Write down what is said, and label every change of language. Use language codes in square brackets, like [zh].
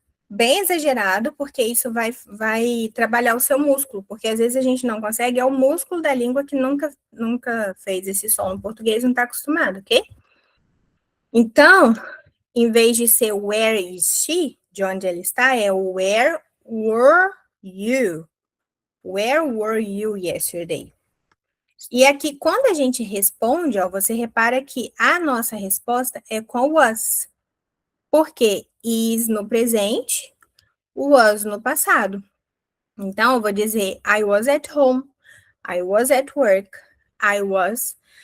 [pt] Bem exagerado, porque isso vai trabalhar o seu músculo, porque às vezes a gente não consegue, é o músculo da língua que nunca fez esse som no português, não está acostumado, ok? Então, em vez de ser [en] where is she, [pt] de onde ela está, é [en] where were you? Where were you yesterday? [pt] E aqui, quando a gente responde, ó, você repara que a nossa resposta é com was. Porque is no presente, was no passado. Então, eu vou dizer [en] I was at home, I was at work, I was.